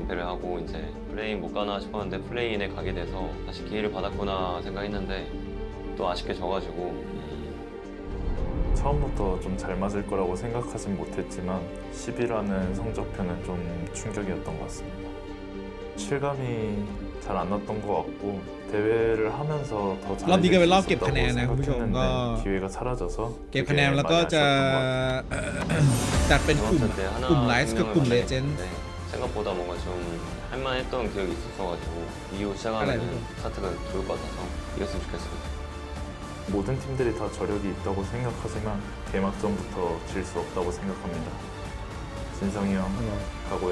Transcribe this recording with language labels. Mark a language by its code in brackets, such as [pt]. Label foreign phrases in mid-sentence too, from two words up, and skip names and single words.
[ko] 하고 이제 플레이인 못 가나 싶었는데 플레이인에 가게 돼서 다시 기회를 받았구나 생각했는데 또 아쉽게 져가지고 처음부터 좀 잘 맞을 거라고 생각하진 못했지만 10위라는 성적표는 좀 충격이었던 것 같습니다. 실감이 잘 안 났던 것 같고 대회를 하면서 더 [th] รอบนี้ก็ [ko] 잘해질 [th] เป็น [ko] 수 [th] รอบเก็บคะแนน [ko] 있었다고 [th] นะคุณผู้ชมก็ [ko] 생각했는데 기회가 사라져서 [th] เก็บคะแนนแล้วก็ [ko] 되게 [th] จะ [ko] 많이 아쉬웠던 것 같아요. [th] จัดเป็น [ko] 두 [th] กลุ่ม [ko] 번째 때 하나 [th] กลุ่มไลฟ์กับกลุ่มเลเจนด์ [ko] 생각보다 뭔가 좀 할만했던 기억이 있었어가지고 이후 시작하면 스타트가 좋을 것 같아서 이겼으면 좋겠습니다. 모든 팀들이 다 저력이 있다고 생각하지만 개막전부터 질 수 없다고 생각합니다. 진성이 형 각오해.